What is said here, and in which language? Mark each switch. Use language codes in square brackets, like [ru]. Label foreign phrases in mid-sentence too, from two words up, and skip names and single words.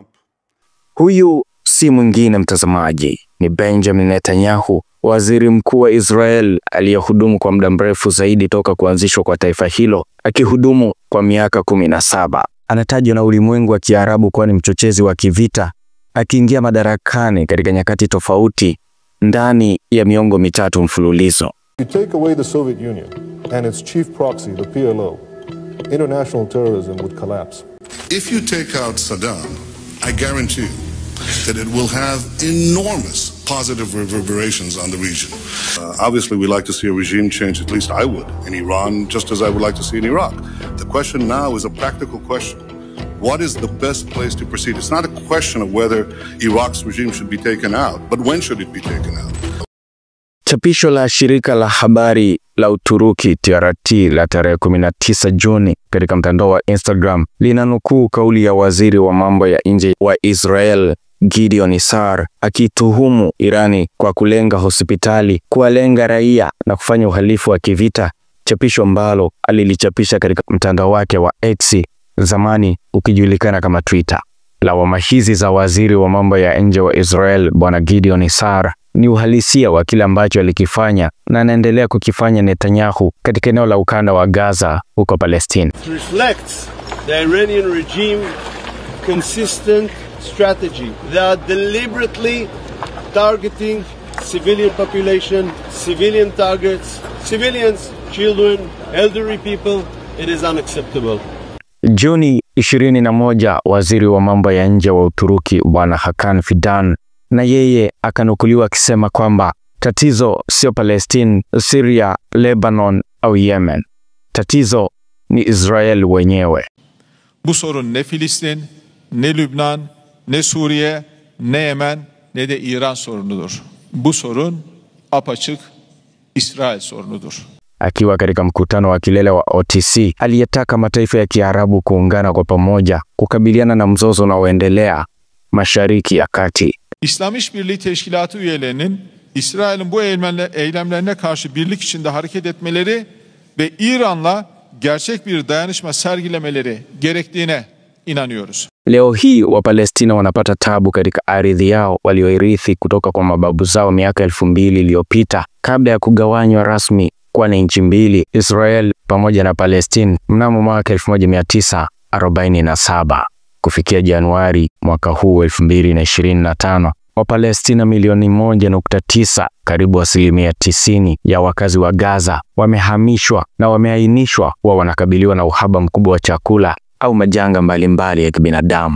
[sw] Huyu si mwingine mtazamaji, ni Benjamin Netanyahu, waziri mkuu wa Israel aliyehudumu kwa muda mrefu zaidi toka kuanzishwa kwa taifa hilo, akihudumu kwa miaka 17. Anatajwa na ulimwengu wa Kiarabu kuwa ni mchochezi wa kivita, akiingia madarakani katika nyakati tofauti ndani ya miongo mitatu mfululizo. [en] You take away the Soviet Union and its chief proxy, the PLO, international terrorism would collapse. If you take out Saddam, I guarantee you that it will have enormous positive reverberations on the region. Obviously, we like to see a regime change, at least I would, in Iran, just as I would like to see in Iraq. The question now is a practical question. What is the best place to proceed? It's not a question of whether Iraq's regime should be taken out, but when should it be taken out? [sw] Chapisho la shirika la habari la Uturuki TRT la tarehe 19 Juni katika mtandao wa Instagram linanukuu kauli ya waziri wa mambo ya nje wa Israel Gideon Sa'ar akituhumu Irani kwa kulenga hospitali, kuwalenga raia na kufanya uhalifu wa kivita, chapisho ambalo alilichapisha katika mtandao wake wa X, zamani ukijulikana kama Twitter. Lawama hizi za waziri wa mambo ya nje wa Israel Bwana Gideon Sa'ar ni uhalisia wa kile ambacho alikifanya na anaendelea kukifanya Netanyahu katika eneo la ukanda wa Gaza huko Palestina. [en] It reflects the Iranian regime consistent strategy. They are deliberately targeting civilian population, civilian targets, civilians, children, elderly people. It is unacceptable. [sw] Juni 21, waziri wa mambo ya nje wa Uturuki Bwana Hakan Fidan na yeye akanukuliwa akisema kwamba tatizo sio Palestina, Syria, Lebanon au Yemen. Tatizo ni Israel wenyewe. [tr] Bu sorun ne Filistin, ne Lübnan, ne Suriye, ne Yemen, ne de İran sorunudur. Bu sorun apaçık İsrail sorunudur. [sw] Akiwa katika mkutano wa kilele wa OTC, aliyetaka mataifa ya Kiarabu kuungana kwa pamoja kukabiliana na mzozo unaoendelea Mashariki ya Kati. [tr] İslam İşbirliği Teşkilatı üyelerinin İsrail'in bu eylemlerine karşı birlik içinde hareket etmeleri ve İran'la gerçek bir dayanışma sergilemeleri gerektiğine inanıyoruz. [sw] Leo hii Wapalestina wanapata tabu katika ardhi yao walioirithi kutoka kwa mababu zao miaka 2000 iliyopita kabla ya kugawanywa rasmi kwa nchi mbili, Israel pamoja na Palestina mnamo mwaka 1947. Kufikia Januari mwaka huu 2025, Wapalestina milioni 1.9, karibu 90% ya wakazi wa Gaza wamehamishwa na wameainishwa kuwa wanakabiliwa na uhaba mkubwa wa chakula au majanga mbalimbali ya kibinadamu.